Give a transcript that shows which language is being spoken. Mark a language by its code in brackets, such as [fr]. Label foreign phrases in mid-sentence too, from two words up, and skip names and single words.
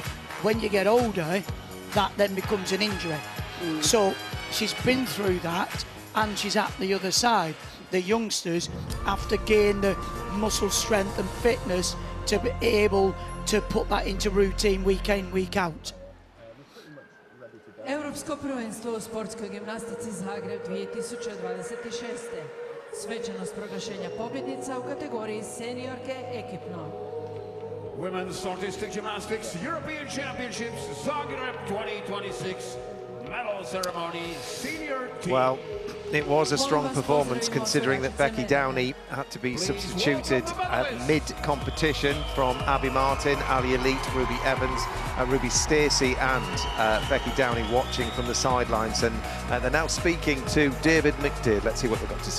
[en] When you get older, that then becomes an injury. So she's been through that, and she's at the other side. The youngsters have to gain the muscle strength and fitness to be able to put that into routine week in, week out. [hr] Europsko prvenstvo u sportskoj gimnastici Zagreb 2026. Svečanost proglašenja pobjednica u kategoriji seniorke ekipno. [en] Women's Artistic Gymnastics European Championships Zagreb 2026 medal ceremony senior team. Well, it was a strong performance considering that Becky Downey had to be substituted at mid-competition from Abby Martin, Ali Elite, Ruby Evans, Ruby Stacey and Becky Downey watching from the sidelines, and they're now speaking to David McDade. Let's see what they've got to say.